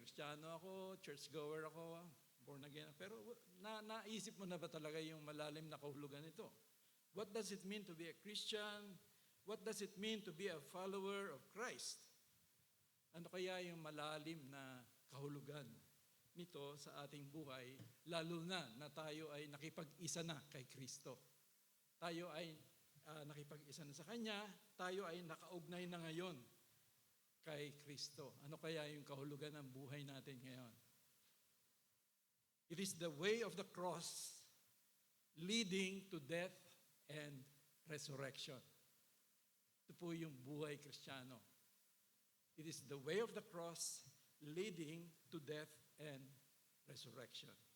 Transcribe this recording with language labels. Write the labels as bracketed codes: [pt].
[tl] Kristiyano ako, churchgoer ako, born again. Pero naisip mo na ba talaga yung malalim na kahulugan nito? [en] What does it mean to be a Christian? What does it mean to be a follower of Christ? [tl] Ano kaya yung malalim na kahulugan nito sa ating buhay, lalo na tayo ay nakipag-isa na kay Kristo. Tayo ay nakipag-isa na sa Kanya, tayo ay nakaugnay na ngayon kay Kristo. Ano kaya yung kahulugan ng buhay natin ngayon? [en] It is the way of the cross leading to death and resurrection. [tl] Ito po yung buhay Kristiyano. [en] It is the way of the cross leading to death and resurrection.